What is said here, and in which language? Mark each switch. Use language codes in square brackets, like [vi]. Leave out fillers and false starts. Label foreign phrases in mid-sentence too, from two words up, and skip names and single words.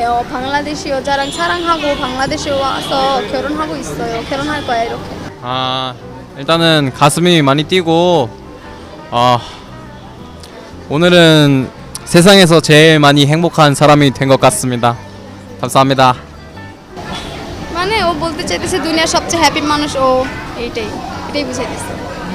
[ko] 방글라데시 여자랑 사랑하고 방글라데시 와서 결혼하고 있어요. 결혼할 거야 이렇게. 일단은 가슴이 많이 뛰고, 오늘은 세상에서 제일 많이 행복한 사람이 된 것 같습니다. 감사합니다. [bn] মানে ও বলতে চাইতেছে দুনিয়ার সবচেয়ে হ্যাপি মানুষ ও, এইটাই বুঝাইতেছে।